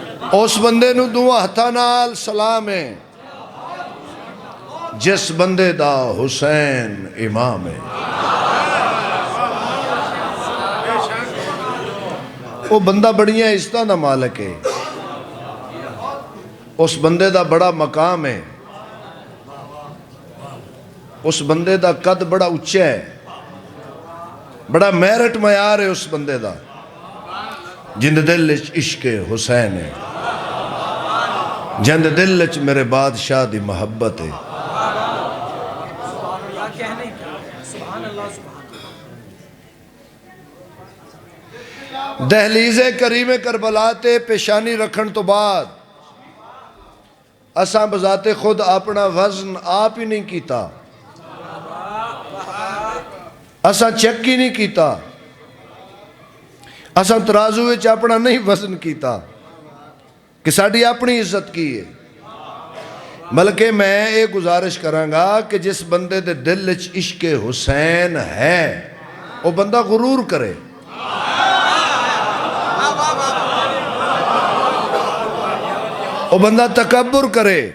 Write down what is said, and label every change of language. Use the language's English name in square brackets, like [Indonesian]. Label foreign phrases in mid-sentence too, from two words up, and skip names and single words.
[Punjabi] اس بندے نو دعا ہتھا نال سلام ہے جس بندے دا حسین امام ہے. وہ بندہ بڑیاں عزتاں دا مالک ہے. اس بندے دا بڑا مقام ہے. اس بندے دا قد بڑا اچھا ہے. بڑا میرٹ معیار ہے اس بندے دا جند دل وچ عشق حسین ہے. جند دل وچ میرے بادشاہ دی محبت ہے. دہلیز کریم کربلا تے پیشانی رکھن تو بعد اساں بذات خود اپنا وزن آپ ہی نہیں کیتا. اساں چیک ہی نہیں کیتا. اساں ترازو وچ اپنا نہیں وزن کیتا کہ ساڑی اپنی عزت کی ہے. بلکہ میں ایک گزارش کرانگا کہ جس بندے دے دل وچ عشق حسین ہے وہ بندہ غرور کرے. وہ بندہ تکبر کرے.